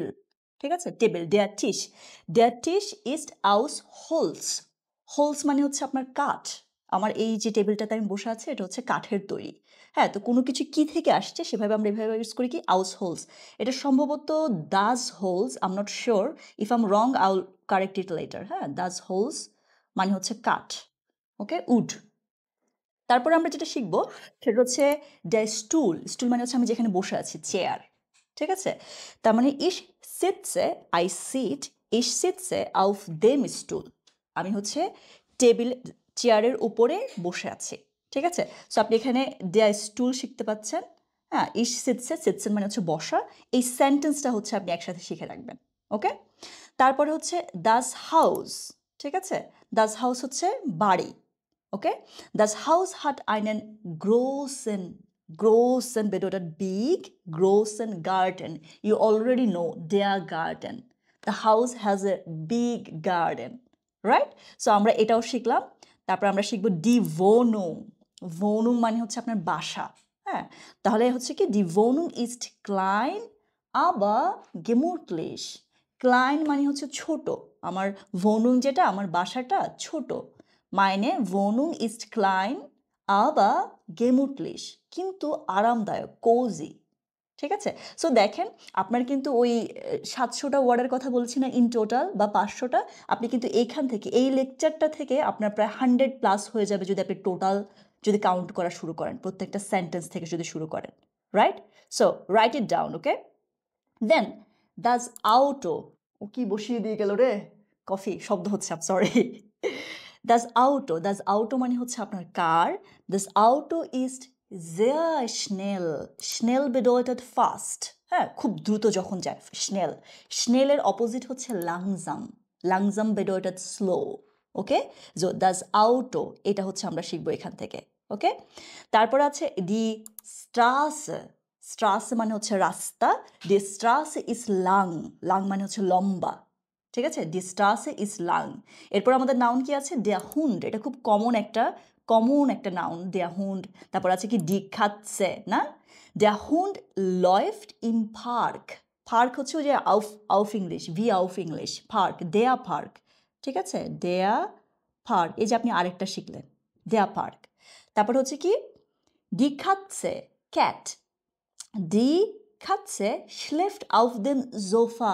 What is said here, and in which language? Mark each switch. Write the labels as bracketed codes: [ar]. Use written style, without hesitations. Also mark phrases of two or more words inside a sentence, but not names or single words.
[bn] ঠিক আছে? [de] টেবিল, Der Tisch. Der Tisch ist aus Holz. [bn] হোলস মানে হচ্ছে আপনার কাঠ। আমার এই যে টেবিলটাতে আমি বসে আছি এটা হচ্ছে কাঠের তৈরি। হ্যাঁ, তো কোনো কিছু কি থেকে আসছে সেভাবে আমরা এভাবে ইউজ করি কি? [de] aus Holz. [bn] এটা সম্ভবত [de] das Holz, [en] I am not sure, if I am wrong I will correct it later. [bn] হ্যাঁ, [de] das Holz [bn] মানে হচ্ছে কাঠ। ওকে? উড। তারপরে আমরা যেটা শিখব সেটা হচ্ছে [de] der Stuhl. [bn] স্টুল মানে হচ্ছে আমি যেখানে বসে আছি, চেয়ার। ঠিক আছে? তার মানে [de] ich sitze, [en] I sit, [de] ich sitze auf dem Stuhl. [bn] আমি হচ্ছে টেবিল, চেয়ারের উপরে বসে আছি। ঠিক আছে? সো আপনি এখানে [de] der Stuhl [bn] শিখতে পাচ্ছেন। হ্যাঁ, [de] ich sitze, [bn] সিটসেন মানে হচ্ছে বসা। এই সেন্টেন্সটা হচ্ছে আপনি একসাথে শিখে রাখবেন। ওকে? তারপরে হচ্ছে [de] das Haus. [bn] ঠিক আছে? [de] das Haus [bn] হচ্ছে বাড়ি। Okay? [de] Das Haus hat einen großen Großen bedeutet big, großen Garten. [en] You already know [de] der Garten. [en] The house has a big garden. Right? So [bn] আমরা এটাও শিখলাম। তারপর আমরা শিখব [de] die Wohnung. [bn] Wohnung মানে হচ্ছে আপনার বাসা। হ্যাঁ, তাহলে হচ্ছে কি [de] die Wohnung ist klein, aber gemütlich. [bn] Klein মানে হচ্ছে ছোট। আমার Wohnung যেটা, আমার বাসাটা ছোট। [de] Meine Wohnung ist klein, aber gemütlich, [bn] কিন্তু আরামদায়ক, কোজি। ঠিক আছে? সো দেখেন, আপনার কিন্তু ওই 700টা ওয়ার্ডের কথা বলছি না [en] in total, [bn] বা 500টা, আপনি কিন্তু এইখান থেকে, এই লেকচারটা থেকে আপনার প্রায় 100 প্লাস হয়ে যাবে যদি আপনি টোটাল যদি কাউন্ট করা শুরু করেন, প্রত্যেকটা সেন্টেন্স থেকে যদি শুরু করেন। [en] Right? So write it down, okay? [bn] দেন [de] das Auto, [bn] ও কি বসিয়ে দিয়ে গেল রে, কফি শব্দ হচ্ছে, [en] I'm sorry. [de] das Auto [bn] মানে হচ্ছে আপনার কার। [de] Das Auto ist sehr schnell. Schnell bedeutet fast, [bn] হ্যাঁ, খুব দ্রুত যখন যায়, schnell. Schnellের অপোজিট হচ্ছে [de] langsam. Langsam bedeutet slow. ওকে? So das Auto, [bn] এটা হচ্ছে আমরা শিখবো এখান থেকে। ওকে? তারপর আছে [de] die Straße. [bn] Straße মানে হচ্ছে রাস্তা। [de] Die Straße ist lang. Lang [bn] মানে হচ্ছে লম্বা। ঠিক আছে? [de] Die Straße ist lang. [bn] এরপর আমাদের নাউন কি আছে? [de] Der Hund. [bn] এটা খুব কমন একটা নাউন, [de] der Hund. [bn] তারপর আছে কি [de] die Katze, না? Der Hund läuft im Park. Park [bn] হচ্ছে ওই যে [de] auf English, wie auf English, Park, der Park. [bn] ঠিক আছে? [de] Der Park. [bn] এই যে আপনি আরেকটা শিখলেন, [de] der Park. [bn] তারপর হচ্ছে কি [de] die Katze, [bn] cat. [de] Die Katze schläft auf dem Sofa.